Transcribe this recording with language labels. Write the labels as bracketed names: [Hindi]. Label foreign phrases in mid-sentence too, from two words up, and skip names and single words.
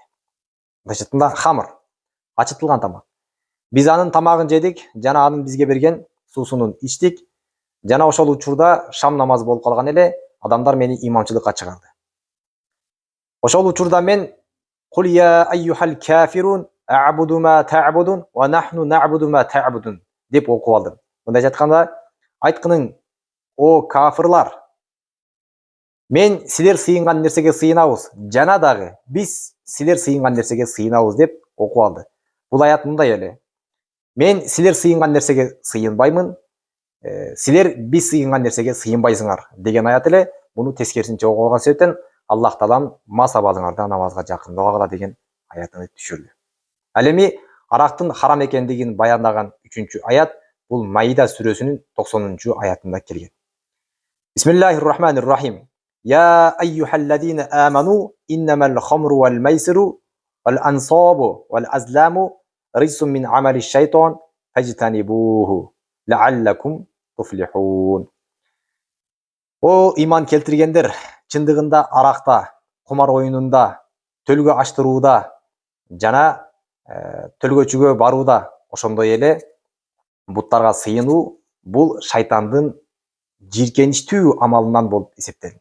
[Kyrgyz] Мындайча айтканда хамыр, ачытылган тамак. Биз анын тамагын жедик жана анын бизге берген суусунун ичтик. Жана ошол учурда шам намазы болуп калган эле, адамдар мени имамчылыкка чыгарды. Ошол учурда мен [Arabic] "قل يا أيها الكافرون أعبد ما تعبدون ونحن نعبد ما تعبدون" [Kyrgyz] деп окуп алдым. Мындайча айтканда, айткының, о кафырлар, мен силер сыйынган нерсеге сыйынабыз, жана дагы биз силер сыйынган нерсеге сыйынабыз деп окуп алды. Бул аят мындай эле. Мен силер сыйынган нерсеге сыйынбаймын, силер биз сыйынган нерсеге сыйынбайсыңар деген аят эле. Муну тескерисинче окуп алган себептен Аллах Таалам мас абалыңарда намазга жакындабагыла деген аятын түшүрдү. Ал эми арактын харам экендигин баяндаган 3-чү аят бул Майда сүрөсүнүн 90-чу аятында келген. [Arabic] بسم الله الرحمن الرحيم. يا أيها الذين آمنوا إنما الخمر والميسر والأنصاب والأزلام رجس من عمل الشيطان فاجتنبوه لعلكم تفلحون. [Kyrgyz] О иман келтиргендер, чындыгында аракта, кумар оюнунда, төлгө аштырууда жана төлгөчүгө барууда, ошондой эле буттарга сыйынуу бул шайтандын жийиркеничтүү амалынан болуп эсептелинет.